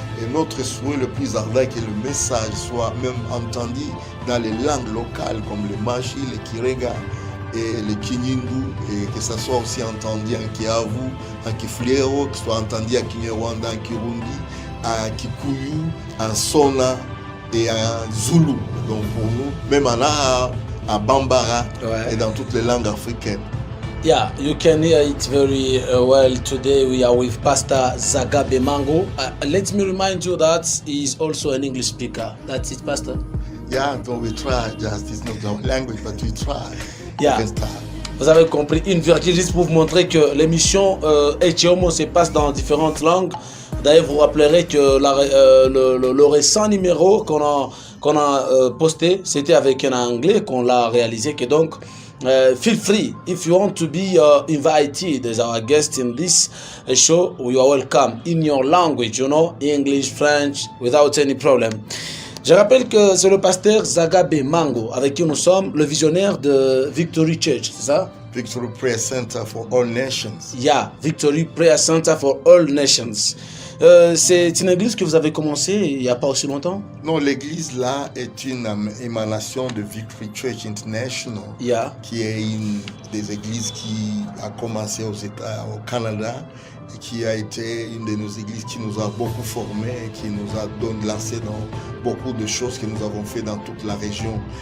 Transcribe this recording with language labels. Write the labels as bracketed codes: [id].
[fr] Et notre souhait le plus ardent est que le message soit même entendu dans les langues locales comme le Machi, le Kirega et le Kinyindu, et que ça soit aussi entendu en Kiavu, en Kifulero, que ce soit entendu en Kinyarwanda, en Kirundi, en Kikuyu, en Sona et en Zulu. Donc pour nous, même en Aha, en Bambara et dans toutes les langues africaines. [en] Yeah, you can hear it very well. Today we are with Pastor Zagabe Mango. Let me remind you that he is also an English speaker. That's it, Pastor? Yeah, so we try. Just it's not our language, but we try. Yeah. [fr] Vous avez compris, une virgule juste pour vous montrer que l'émission Echiomo se passe dans différentes langues. D'ailleurs, vous rappellerez que le récent numéro qu'on a posté, c'était avec un anglais qu'on l'a réalisé. Que donc, [en] feel free if you want to be invited as our guest in this show. You are welcome in your language, you know, English, French, without any problem. [fr] Je rappelle que c'est le pasteur Zagabe Mango avec qui nous sommes, le visionnaire de Victory Church, c'est ça? [en] Victory Prayer Center for All Nations. Yeah, Victory Prayer Center for All Nations. [fr] C'est une église que vous avez commencée il n'y a pas aussi longtemps? Non, l'église là est une émanation de Victory Church International, qui est une des églises qui a commencé au Canada et qui a été une de nos églises qui nous a beaucoup formés, qui nous a lancé dans beaucoup de choses que nous avons fait dans toute la région.